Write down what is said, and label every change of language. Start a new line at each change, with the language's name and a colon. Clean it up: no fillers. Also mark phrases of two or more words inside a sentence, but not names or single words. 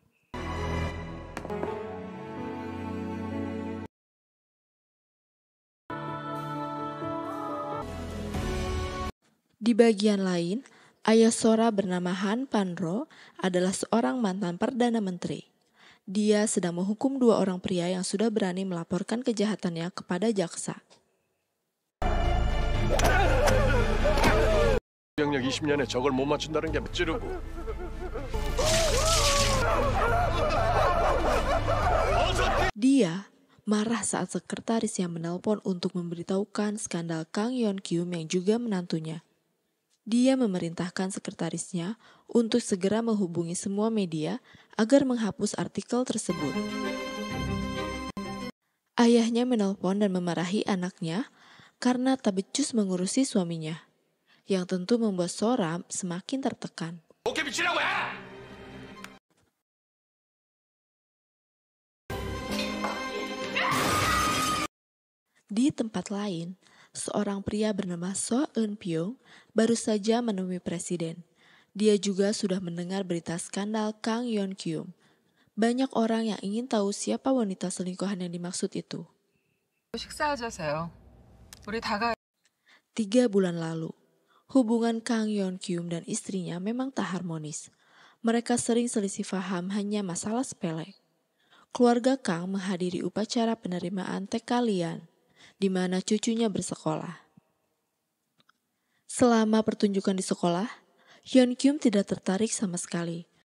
Indonesian: Di bagian lain, ayah Sora bernama Han Panro adalah seorang mantan Perdana Menteri. Dia sedang menghukum dua orang pria yang sudah berani melaporkan kejahatannya kepada jaksa.
Korean: 경력 20년에 저걸 못 맞춘다는 게 찌르고.
Indonesian: Dia marah saat sekretaris yang menelpon untuk memberitahukan skandal Kang Yeon Kyum yang juga menantunya. Dia memerintahkan sekretarisnya untuk segera menghubungi semua media agar menghapus artikel tersebut. Ayahnya menelpon dan memarahi anaknya karena tak becus mengurusi suaminya, yang tentu membuat Sora semakin tertekan.
Korean: 오케이 미치라고 해!
Indonesian: Di tempat lain, seorang pria bernama So Eun Pyong baru saja menemui presiden. Dia juga sudah mendengar berita skandal Kang Yeon Kyum. Banyak orang yang ingin tahu siapa wanita selingkuhan yang dimaksud itu.
Korean: 식사하자세요. 우리 다 가.
Indonesian: 3 bulan lalu, hubungan Kang Yeon Kyum dan istrinya memang tak harmonis. Mereka sering selisih paham hanya masalah sepele. Keluarga Kang menghadiri upacara penerimaan TK Lian, di mana cucunya bersekolah. Selama pertunjukan di sekolah, Yeon Kyum tidak tertarik sama sekali.